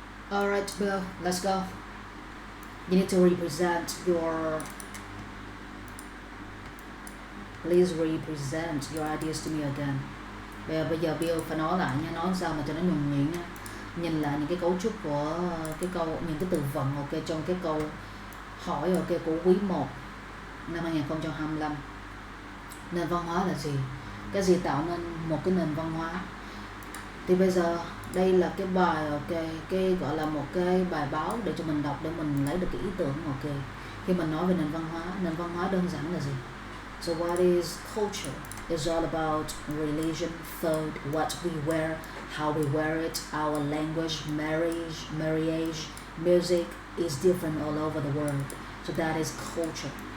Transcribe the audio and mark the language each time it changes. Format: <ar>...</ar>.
<en>Alright, Bill, let's go. You need to represent your, please represent your ideas to me again.</en> <vi>Bây giờ Bill phải nói lại nha, nói sao mà cho nó nhuần nhuyễn nha. Nhìn lại những cái cấu trúc của cái câu, những cái từ vựng, ok, trong cái câu hỏi, ok, của quý 1 năm 2025. Nền văn hóa là gì? Cái gì tạo nên một cái nền văn hóa? Thì bây giờ đây là cái bài, ok, cái gọi là một cái bài báo để cho mình đọc, để mình lấy được cái ý tưởng, ok. Khi mình nói về nền văn hóa đơn giản là gì?</vi> <en>So what is culture? It's all about religion, food, what we wear, how we wear it, our language, marriage, music is different all over the world. So that is culture.</en>